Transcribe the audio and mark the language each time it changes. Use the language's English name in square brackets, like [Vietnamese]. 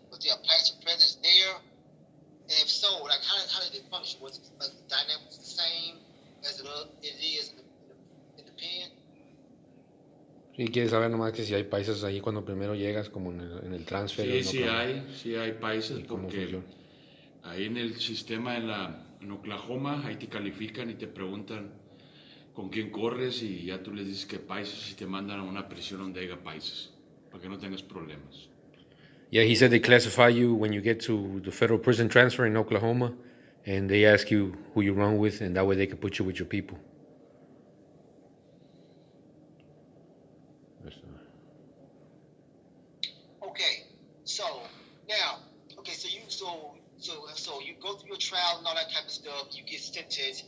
[English] Was there a Paisa presence there? And if so, like how did it function? Was it like the dynamics the same as it is in the pen? [Spanish] Y quieres saber nomás que si hay paisas ahí cuando primero llegas, como en el transfer. Sí, sí hay paisas, porque ahí en el sistema en Oklahoma, ahí te califican y te preguntan con quién corres y ya tú les dices que paisas y te mandan a una prisión donde haya paisas, para que no tengas problemas. [English] Yeah, he said they classify you when you get to the federal prison transfer in Oklahoma, and they ask you who you run with, and that way they can put you with your people. Okay, so now, so you go through your trial and all that type of stuff. You get sentenced.